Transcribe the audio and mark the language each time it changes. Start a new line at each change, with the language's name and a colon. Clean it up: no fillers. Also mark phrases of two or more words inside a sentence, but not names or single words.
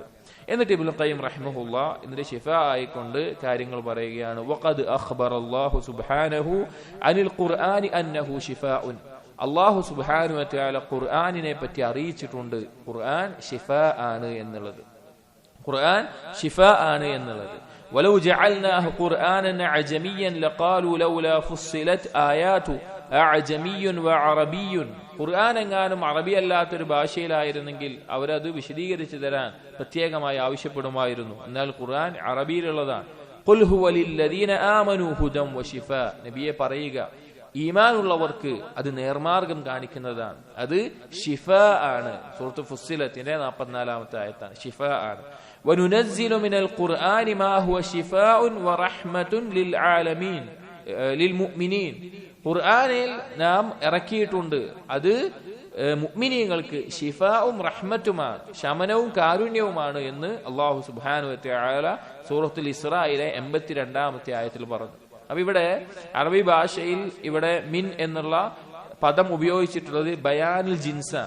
Malayalam: എന്നിട്ട് ഇബ്നുൽ ഖയ്യിം റഹിമഹുല്ലാഹ് ഇതിന്റെ ശിഫ ആയിക്കൊണ്ട് കാര്യങ്ങൾ പറയുകയാണ്.
Arabic: وقد أخبر الله سبحانه عن القرآن أنه شفاء.
Malayalam: അല്ലാഹു
Arabic: سبحانه وتعالى
Malayalam: ഖുർആനിനെ പറ്റി അറിയിച്ചിട്ടുണ്ട്, ഖുർആൻ ശിഫ ആണ് എന്നുള്ളത്. ഖുർആൻ ശിഫ ആണ് എന്നുള്ളത്.
Arabic: ولو جعلناه قرآنا عجميا لقالوا لولا فصلت آياته أعجمي وعربي.
Malayalam: ഖുർആൻ എങ്ങാനും അറബി അല്ലാത്തൊരു ഭാഷയിലായിരുന്നെങ്കിൽ അവരത് വിശദീകരിച്ചു തരാൻ പ്രത്യേകമായി ആവശ്യപ്പെടുമായിരുന്നു. എന്നാൽ ഖുർആൻ അറബിയിലുള്ളതാണ്.
Arabic: قل هو للذين آمنوا هدى وشفاء.
Malayalam: നബിയെ പറയുക, ഈമാനുള്ളവർക്ക് അത് നേർമാർഗം കാണിക്കുന്നതാണ്, അത് ശിഫ ആണ്. സൂറത്ത് ഫുസ്സിലത്തിന്റെ 44-ാമത്തെ ആയത്താണ്. ശിഫ ആണ്.
Arabic: وَنُنَزِّلُ مِنَ الْقُرْآنِ مَا هُوَ شِفَاءٌ وَرَحْمَةٌ لِلْعَالَمِينَ لِلْمُؤْمِنِينَ.
Malayalam: ഖുർആനിൽ നാം ഇറക്കിയിട്ടുണ്ട്. അത് മുഅ്മിനീങ്ങൾക്ക് ശിഫാഉം റഹ്മത്തുമാണ്, ശമനവും കാരുണ്യവുമാണ് എന്ന് അല്ലാഹു
Arabic: سبحانه وتعالى
Malayalam: സൂറത്തുൽ ഇസ്രായിലെ 82-ാമത്തെ ആയത്തിൽ പറഞ്ഞു. അപ്പൊ ഇവിടെ അറബി ഭാഷയിൽ ഇവിടെ മിൻ എന്നുള്ള പദം ഉപയോഗിച്ചിട്ടുള്ളത്
Arabic: بيان الجنس.